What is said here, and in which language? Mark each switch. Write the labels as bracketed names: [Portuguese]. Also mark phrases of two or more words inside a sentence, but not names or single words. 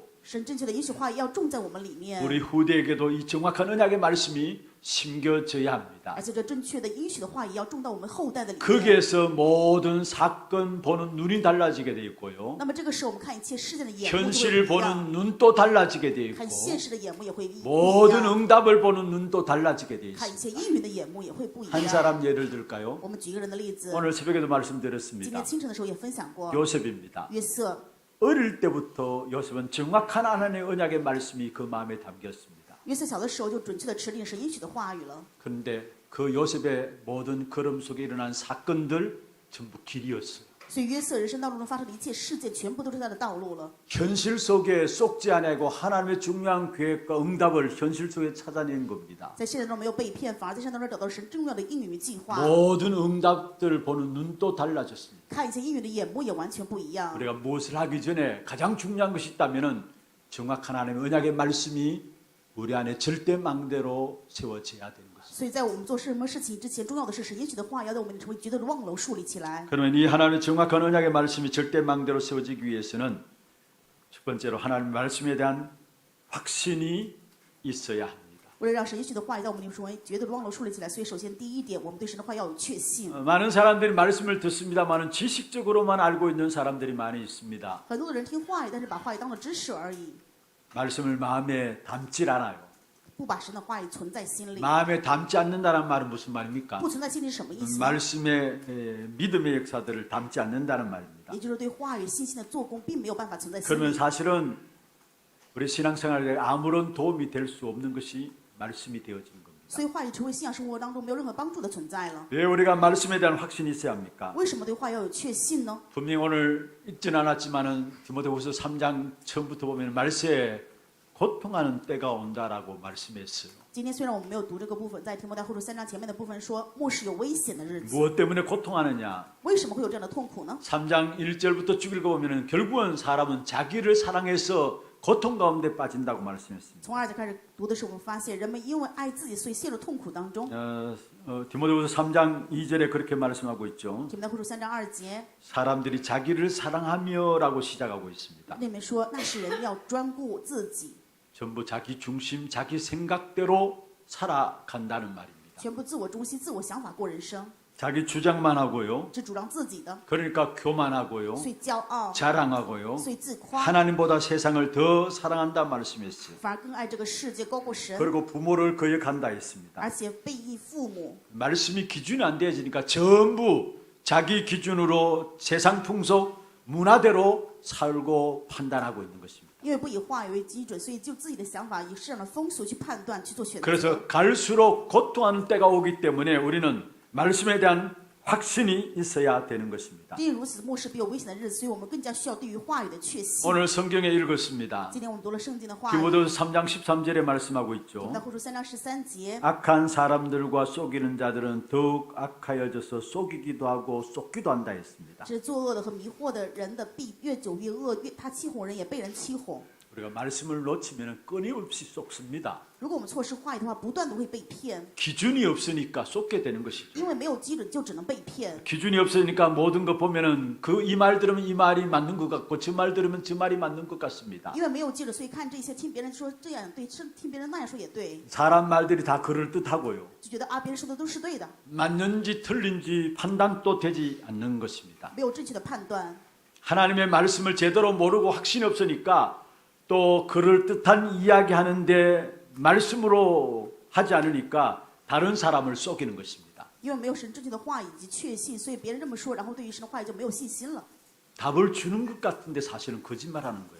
[Chinese] 神正确的应许话语要种在我们里面， [Korean] 우리 후대에게도 이 정확한 언약의 말씀이 심겨져야 합니다. [Chinese] 而且这正确的应许的话语要种到我们后代的里面。 [Korean] 거기에서 모든 사건 보는 눈이 달라지게 되어 있고요. [Chinese] 那么这个时候，我们看一切事件的眼目就 [Korean] 현실을 [Chinese] 会不一样， [Korean] 보는 눈도 달라지게 되어 [Chinese] 看 [Korean] 있고 [Chinese] 现实的眼目也会不一 [Korean] 모든 [Chinese] 样， [Korean] 응답을 보는 눈도 달라지게 되어 [Chinese] 看一 [Korean] 있습니다. [Chinese] 切应允的眼目也会不一 [Korean] 한 [Chinese] 样。 [Korean] 사람 예를 들까요? [Chinese] 我们举一个人的例子， [Korean] 오늘 새벽에도 [Chinese] 今 [Korean] 말씀드렸습니다. [Chinese] 天清晨的时候也分享过， [Korean] 요셉입니다. [Chinese] 约瑟。 [Korean] 어릴 때부터 요셉은 정확한 하나님의 언약의 말씀이 그 마음에 담겼습니다. [Chinese] 约瑟小的时候就准确的持定神应许的话语了。 [Korean] 그런데 그 요셉의 모든 걸음 속에 일어난 사건들 전부 길이었어요. [Chinese] 所以约瑟人生道路中发生的一切事件，全部都是他的道路了。 [Korean] 현실 속에 속지 아니하고 하나님의 중요한 계획과 응답을 현실 속에 찾아낸 겁니다. [Chinese] 在现实中没有被骗，反而在现实中找到神重要的应允与计划。 [Korean] 모든 응답들을 보는 눈도 달라졌습니다. [Chinese] 看一些应允的眼目也完全不一样。 [Korean] 우리가 무엇을 하기 전에 가장 중요한 것이 있다면은 정확한 하나님의 언약의 말씀이 우리 안에 절대 망대로 세워져야 되는 것입니다. [Chinese] 所以在我们做什么事情之前，重要的是神应许的话要在我们成为绝对的望楼树立起来。 [Korean] 그러면 이 하나님의 정확한 언약의 말씀이 절대 망대로 세워지기 위해서는 첫 번째로 하나님의 말씀에 대한 확신이 있어야 합니다. [Chinese] 为了让神应许的话语在我们里面成为绝对的望楼树立起来，所以首先第一点，我们对神的话要有确信。 [Korean] 많은 사람들이 말씀을 듣습니다만은 지식적으로만 알고 있는 사람들이 많이 있습니다. [Chinese] 很多的人听话语，但是把话语当做知识而已， [Korean] 말씀을 마음에 담질 않아요. [Chinese] 不把神的话语存在心里。 [Korean] 마음에 담지 않는다는 말은 무슨 말입니까? [Chinese] 不存在心里是什么意思？ [Korean] 말씀의 믿음의 역사들을 담지 않는다는 말입니다. [Chinese] 也就是对话语信心的做工，并没有办法存在心 [Korean] 그러면 [Chinese] 里。 [Korean] 사실은 우리 신앙생활에 아무런 도움이 될 수 없는 것이 말씀이 되어지는 겁니다. [Chinese] 所以话语成为信仰生活当中没有任何帮助的存在了。 [Korean] 왜 우리가 말씀에 대한 확신이 있어야 합니까? [Chinese] 为什么对话要有确信呢？ [Korean] 분명히 오늘 읽지는 않았지만은 디모데후서 3장 처음부터 보면 말세에 고통하는 때가 온다라고 말씀했어요. [Chinese] 今天虽然我们没有读这个部分，在提摩太后书3章前面的部分说，末世有危险的日子。 [Korean] 무엇 때문에 고통하느냐? [Chinese] 为什么会有这样的痛苦呢？ [Korean] 3장 1절부터 쭉 읽어보면 결국은 사람은 자기를 사랑해서 고통 가운데 빠진다고 말씀했습니다. [Chinese] 从2节开始读的时候，我们发现人们因为爱自己，所以陷入痛苦当中。 [Korean] 디모데후서 3장 2절에 그렇게 말씀하고 있죠. [Chinese] 提摩太后书3章2节 [Korean] 사람들이 자기를 사랑하며라고 시작하고 있습니다. [Chinese] 那里面说，那是人要专顾自己， [Korean] 전부 자기 중심, 자기 생각대로 살아간다는 말입니다. [Chinese] 全部自我中心、自我想法过人生， [Korean] 자기 주장만 하고요. [Chinese] 只主张自己的， [Korean] 그러니까 교만하고요. [Chinese] 所以骄傲， [Korean] 자랑하고요. [Chinese] 所以自夸， [Korean] 하나님보다 세상을 더 사랑한다 말씀했어요. [Chinese] 反而更爱这个世界，高过神， [Korean] 그리고 부모를 거역한다 했습니다. [Chinese] 而且背义父母。 [Korean] 말씀이 기준이 안 되어지니까 전부 자기 기준으로 세상 풍속, 문화대로 살고 판단하고 있는 것입니다. [Chinese] 因为不以话语为基准，所以就自己的想法，以世上的风俗去判断、去做选择。 [Korean] 그래서 갈수록 고통하는 때가 오기 때문에 우리는 말씀에 대한 확신이 있어야 되는 것입니다. [Chinese] 因如此，末世必有危险的日子，所以我们更加需要对于话语的确信。 [Korean] 오늘 성경에 읽었습니다. [Chinese] 今天我们读了圣经的话语， [Korean] 디모데후서 3장 13절에 말씀하고 [Chinese] 提摩 [Korean] 있죠. [Chinese] 太后书3章13节， [Korean] 악한 사람들과 속이는 자들은 더욱 악하여져서 속이기도 하고 속기도 한다 했습니다. [Chinese] 是作恶的和迷惑的人的必越久越恶，越他欺哄人也被人欺哄。 [Korean] 우리가 말씀을 놓치면 끊임없이 속습니다. [Chinese] 如果我们错失话语的话，不断的会被骗， [Korean] 기준이 없으니까 속게 되는 것이죠. [Chinese] 因为没有基准，就只能被骗。 [Korean] 기준이 없으니까 모든 것 보면은 그 이 말 들으면 이 말이 맞는 것 같고 저 말 들으면 저 말이 맞는 것 같습니다. [Chinese] 因为没有基准，所以看这些，听别人说这样对，听别人那样说也对， [Korean] 사람 말들이 다 그럴 듯하고요. [Chinese] 就觉得啊，别人说的都是对的， [Korean] 맞는지 틀린지 판단도 되지 않는 것입니다. [Chinese] 没有正确的判断。 [Korean] 하나님의 말씀을 제대로 모르고 확신이 없으니까 또 그럴 듯한 이야기하는데 말씀으로 하지 않으니까 다른 사람을 속이는 것입니다. [Chinese] 因为没有神正确的话语以及确信，所以别人这么说，然后对于神的话语就没有信心了， [Korean] 답을 주는 것 같은데 사실은 거짓말하는 거예요.